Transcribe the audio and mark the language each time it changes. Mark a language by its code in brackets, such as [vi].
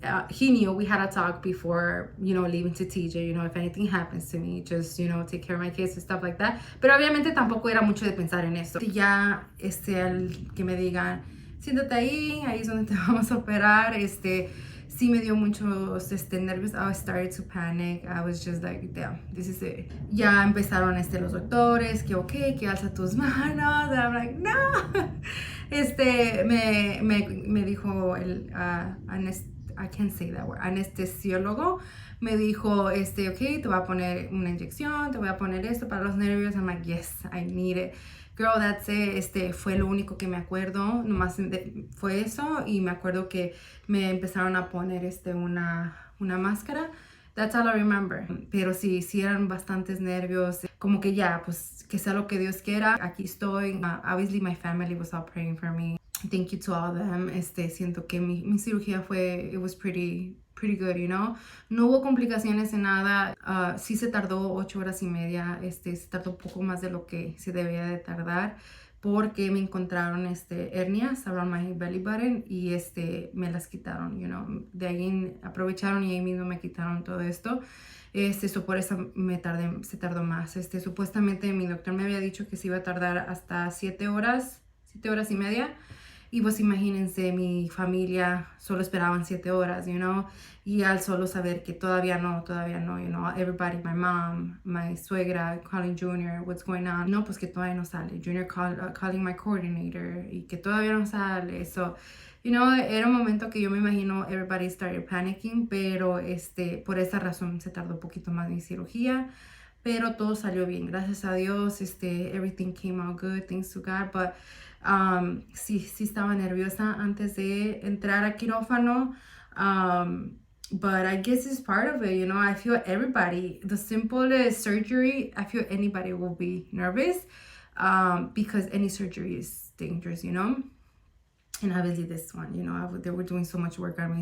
[en] He knew we had a talk before, you know, leaving to TJ, you know, if anything happens to me, just, you know, take care of my kids and stuff like that. [es] Pero obviamente tampoco era mucho de pensar en eso. Ya, al que me digan, siéntate ahí es donde te vamos a operar, sí me dio muchos nervios. [en] I started to panic. I was just like, damn, this is it. [es] Ya empezaron los doctores, que okay, que alza tus manos. [en] And I'm like, no. [es] Me dijo el [en] I can't say that word, [es] anestesiólogo, me dijo, okay, te voy a poner una inyección, te voy a poner esto para los nervios. [en] I'm like, yes, I need it. Girl, that's it. [es] Fue lo único que me acuerdo, nomás fue eso. Y me acuerdo que me empezaron a poner una máscara. [en] That's all I remember. [es] Pero sí eran bastantes nervios. Como que ya, pues, que sea lo que Dios quiera. Aquí estoy. [en] Obviously, my family was all praying for me. Thank you to all of them. [es] Siento que mi cirugía [en] it was pretty good, you know. [es] No hubo complicaciones en nada. Sí se tardó 8 horas y media. Se tardó un poco más de lo que se debía de tardar, porque me encontraron hernias [en] around my belly button [es] y me las quitaron, [en] you know. [es] De ahí aprovecharon y ahí mismo me quitaron todo esto. Por eso se tardó más. Supuestamente mi doctor me había dicho que se iba a tardar hasta 7 horas y media. Y pues imagínense, mi familia solo esperaban 7 horas, [en] you know. [es] Y al solo saber que todavía no, [en] you know, everybody, my mom, my suegra, calling Junior, what's going on. [es] No, pues que todavía no sale. Junior [en] calling my coordinator [es] y que todavía no sale. [en] So, you know, [es] era un momento que yo me imagino [en] everybody started panicking, [es] pero por esa razón se tardó un poquito más mi cirugía. Pero todo salió bien, gracias a Dios. [en] Everything came out good, thanks to God. But [es] sí estaba nerviosa antes de entrar a quirófano. [en] But I guess it's part of it, you know. I feel everybody, the simplest surgery, I feel anybody will be nervous, because any surgery is dangerous, you know. And obviously this one, you know, they were doing so much work on me.